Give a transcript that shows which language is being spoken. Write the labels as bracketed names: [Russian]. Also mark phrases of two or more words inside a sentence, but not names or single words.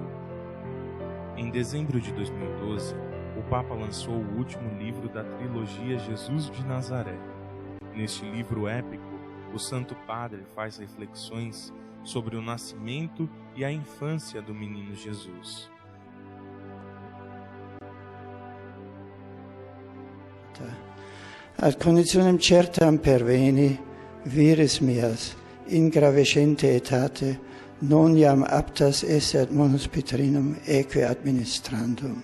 [Portuguese] Em dezembro de 2012, o Papa lançou o último livro da trilogia Jesus de Nazaré. Neste livro épico, o Santo Padre faz reflexões sobre o nascimento e a infância do menino Jesus. [Latin] Ad conditionem certam perveni, vires meas, in gravescente etate, non iam aptas esse ad munus Petrinum eque administrandum.